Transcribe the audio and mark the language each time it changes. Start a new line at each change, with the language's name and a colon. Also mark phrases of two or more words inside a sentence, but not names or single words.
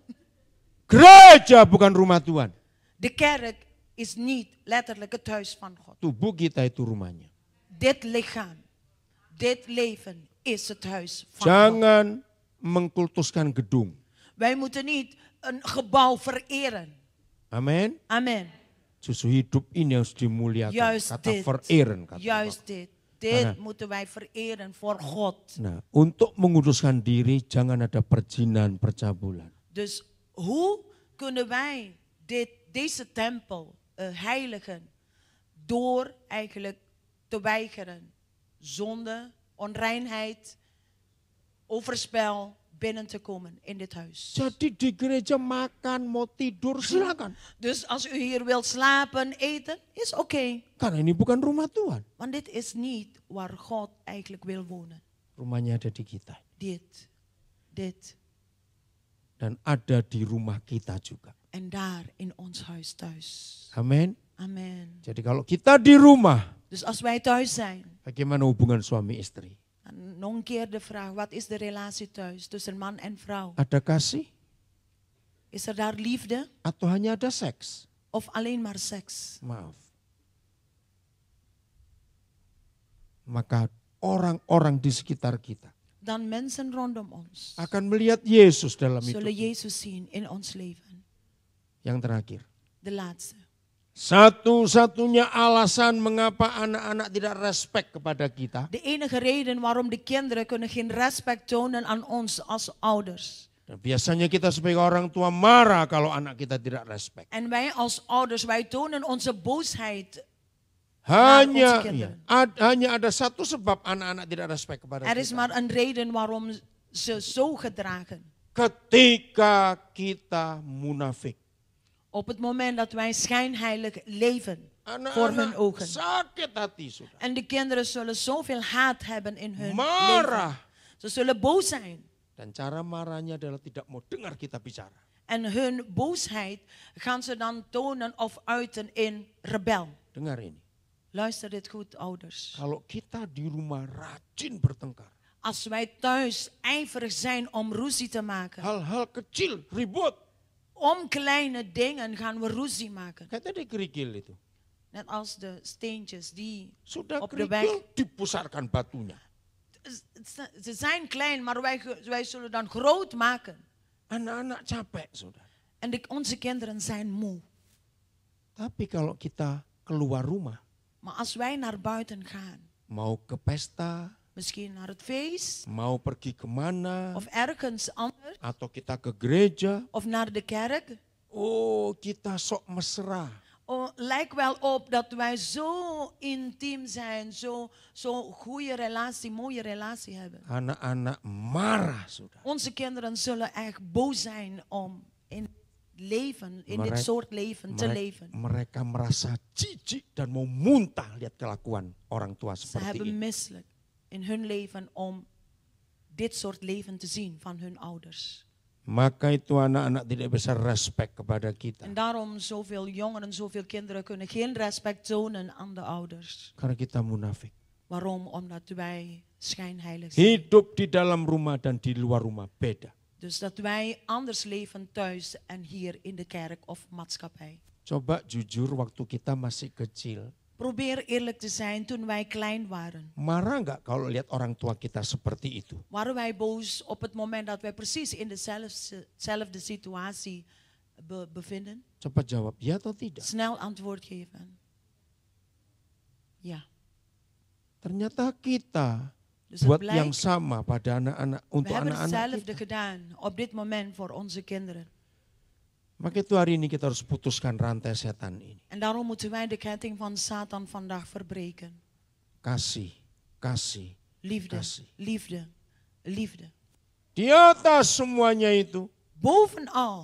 Indonesian: Gereja bukan rumah Tuhan.
Dutch: De kerk is niet letterlijk het huis van God.
Indonesian: Tubuh kita itu rumahnya.
Dutch: Dit lichaam, dit leven is het huis van God.
Indonesian: Jangan mengkultuskan gedung.
Dutch: Wij moeten niet een gebouw vereren.
Indonesian: Amin.
Dutch: Amen.
Indonesian: Justru hidup ini harus dimuliakan.
Dutch: Juist
Indonesian: Kata
Dutch: dit. vereren. Kata Juist
Indonesian: Bapak.
Dutch: dit. Dit
Indonesian: Nah.
Dutch: moeten wij vereren voor God.
Indonesian: Nah, untuk menguduskan diri jangan ada perjinan, percabulan.
Dutch: Dus hoe kunnen wij deze tempel heiligen door eigenlijk te weigeren zonde, onreinheid, overspel, binnen te komen in dit huis.
Indonesian: Jadi di gereja makan, mau tidur, silakan.
Dutch: Dus als u hier wilt slapen, eten, is oké.
Indonesian: Karena ini bukan rumah Tuhan.
Dutch: Want dit is niet waar God eigenlijk wil wonen.
Indonesian: Rumahnya ada di kita.
Dutch: Dit.
Indonesian: Dan ada di rumah kita juga.
Dutch: En daar in ons huis thuis.
Indonesian: Amin.
Dutch: Amen.
Indonesian: Jadi kalau kita di rumah,
Dutch: Dus als wij thuis zijn.
Indonesian: bagaimana hubungan suami istri?
Dutch: En nog een keer de vraag, wat is de relatie thuis tussen man en vrouw?
Indonesian: Ada kasih
Dutch: Is er daar liefde
Indonesian: atau hanya ada seks?
Dutch: of alleen maar seks?
Indonesian: Maaf. Maka orang-orang di sekitar kita
Dutch: Dan mensen rondom ons
Indonesian: akan melihat Yesus dalam
Dutch: zullen
Indonesian: hidup.
Dutch: Jezus zien in ons leven.
Indonesian: Yang terakhir.
Dutch: De laatste.
Indonesian: Satu-satunya alasan mengapa anak-anak tidak respect kepada kita.
Dutch: De enige reden waarom de kinderen kunnen geen respect tonen aan ons als ouders.
Indonesian: Dan biasanya kita sebagai orang tua marah kalau anak kita tidak respect.
Dutch: En wij als ouders, wij tonen onze boosheid.
Indonesian: Hanya,
Dutch: onze kinderen.
Indonesian: hanya ada satu sebab anak-anak tidak respect kepada
Dutch: Er is
Indonesian: kita.
Dutch: maar een reden waarom ze zo gedragen.
Indonesian: Ketika kita munafik.
Dutch: Op het moment dat wij schijnheilig leven voor hun
Indonesian: Anak-anak
Dutch: ogen.
Indonesian: sakit hati sudah.
Dutch: En de kinderen zullen zoveel haat hebben in hun
Indonesian: Marah.
Dutch: leven. Ze zullen boos zijn.
Indonesian: Dan cara marahnya adalah tidak mau dengar kita bicara.
Dutch: En hun boosheid gaan ze dan tonen of uiten in rebel.
Indonesian: Dengar ini.
Dutch: Luister dit goed, ouders.
Indonesian: Kalau kita di rumah rajin bertengkar.
Dutch: Als wij thuis ijverig zijn om ruzie te maken.
Indonesian: Hal-hal kecil, ribut.
Dutch: Om kleine dingen gaan we ruzie maken.
Indonesian: Kayak tadi kerikil itu.
Dutch: Net als de steentjes die
Indonesian: Sudah
Dutch: op de weg.
Indonesian: kerikil, dipusarkan batunya.
Dutch: Ze zijn klein, maar wij zullen dan groot maken.
Indonesian: Anak-anak capek, saudara.
Dutch: En onze kinderen zijn moe.
Indonesian: Tapi kalau kita keluar rumah,
Dutch: Maar als wij naar buiten gaan,
Indonesian: mau ke pesta,
Dutch: misschien naar het feest,
Indonesian: mau pergi kemana,
Dutch: of ergens anders,
Indonesian: atau kita ke gereja,
Dutch: of naar de kerk.
Indonesian: oh kita sok mesra.
Dutch: Oh, lijkt wel op dat wij zo intiem zijn, zo goede relatie, mooie relatie hebben.
Indonesian: Anak-anak marah, saudara.
Dutch: Onze kinderen zullen echt boos zijn om in dit soort leven te leven.
Indonesian: Mereka merasa jijik dan mau muntah lihat kelakuan orang tua
Dutch: Ze
Indonesian: seperti
Dutch: hebben
Indonesian: ini.
Dutch: misselijk in hun leven om dit soort leven te zien van hun ouders.
Indonesian: Maka itu anak-anak tidak bisa respect kepada kita.
Dutch: En daarom zoveel jongeren, zoveel kinderen kunnen geen respect tonen aan de ouders.
Indonesian: Karena kita munafik.
Dutch: Waarom? Omdat wij schijnheilig zijn.
Indonesian: Hidup di dalam rumah dan di luar rumah beda.
Dutch: Dus dat wij anders leven thuis en hier in de kerk of maatschappij.
Indonesian: Coba jujur waktu kita masih kecil.
Dutch: Probeer eerlijk te zijn toen wij klein waren.
Indonesian: Marah nggak kalau lihat orang tua kita seperti itu?
Dutch: Waren wij boos op het moment dat wij precies in dezelfde situatie bevinden?
Indonesian: Coba jawab ya atau tidak.
Dutch: Snel antwoord geven. Ja.
Indonesian: Ternyata kita
Dutch: Dus
Indonesian: buat
Dutch: het blijkt,
Indonesian: yang sama pada anak-anak,
Dutch: we
Indonesian: untuk
Dutch: hebben
Indonesian: anak-anak
Dutch: hetzelfde
Indonesian: kita.
Dutch: gedaan op dit moment voor onze kinderen.
Indonesian: Maka itu hari ini kita harus putuskan rantai setan ini.
Dutch: En daarom moeten wij de ketting van Satan vandaag verbreken.
Indonesian: Kasih, kasih,
Dutch: Liefde,
Indonesian: kasih.
Dutch: liefde, liefde.
Indonesian: Di atas semuanya itu.
Dutch: Bovenal.